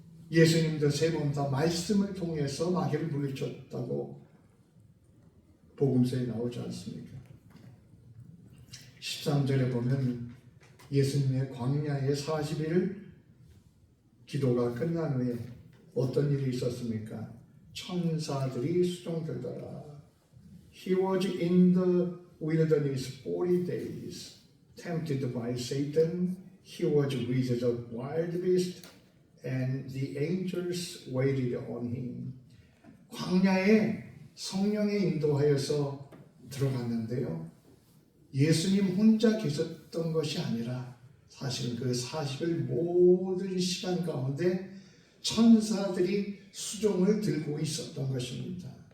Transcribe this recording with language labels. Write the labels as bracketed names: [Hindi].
[Korean] 예수님도 세 번 다 말씀을 통해서 마귀를 물리쳤다고 복음서에 나오지 않습니까? 13절에 보면 예수님의 광야의 40일 기도가 끝난 후에 어떤 일이 있었습니까? 천사들이 수종되더라. [English] He was in the wilderness 40 days, tempted by Satan. He was with the wild beast, and the angels waited on him. [Korean] 광야에 성령에 인도하여서 들어갔는데요. 예수님 혼자 계셨던 것이 아니라 사실은 그 40일 모든 시간 가운데 천사들이 수종을 들고 있었던 것입니다.